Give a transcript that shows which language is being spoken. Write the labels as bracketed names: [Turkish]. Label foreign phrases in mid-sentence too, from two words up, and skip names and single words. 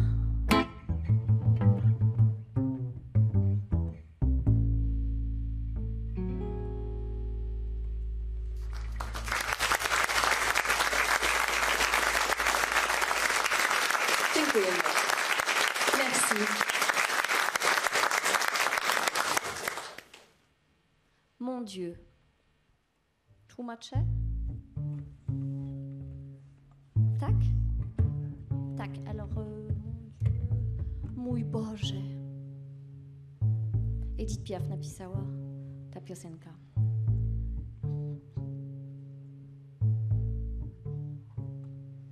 [Polish] Dziękujemy. [French] Merci. Mon Dieu. [Polish] Tłumaczę? Tak? Tak, [French] alors, mon Dieu. [Polish] Mój Boże. Edith Piaf napisała ta piosenka.